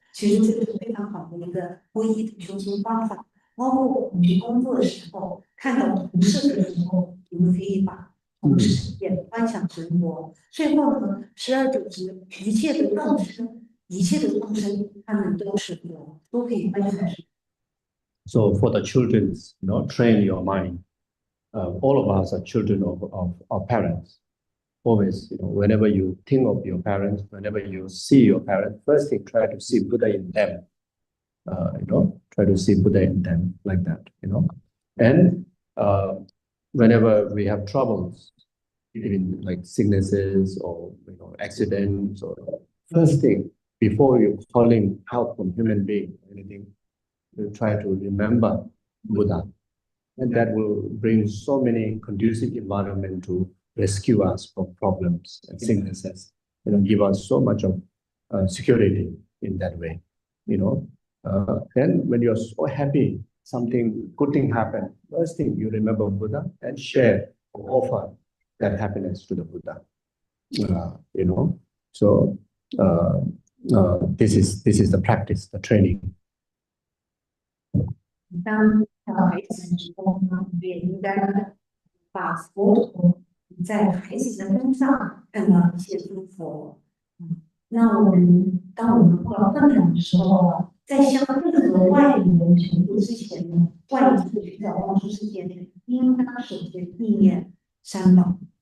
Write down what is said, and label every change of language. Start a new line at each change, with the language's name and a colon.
Chinese: 其实这个是非常好的一个皈依的修行方法。包括我们去工作的时候，看到同事的时候，我们可以把同事也观想成佛。最后呢，时而久之，一切的众生，他们都是佛，都可以观想成。
English: So for the children, train your mind. All of us are children of our parents. Always, whenever you think of your parents, whenever you see your parents, first thing, try to see Buddha in them. Try to see Buddha in them, like that. And whenever we have troubles, even like sicknesses or accidents, or first thing before you calling help from human being, anything, you try to remember Buddha, and that will bring so many conducive environment to rescue us from problems and sicknesses. Give us so much of security in that way. Then when you're so happy, something good thing happened, first thing you remember Buddha and share or offer that happiness to the Buddha. So this is the practice, the training.
Chinese: 当孩子的时候呢，也应该把佛陀在孩子的身上看到一些诸佛。那当我们碰到困难的时候，在向任何外力人求助之前呢，外力寻找帮助之前，应当首先意念三宝。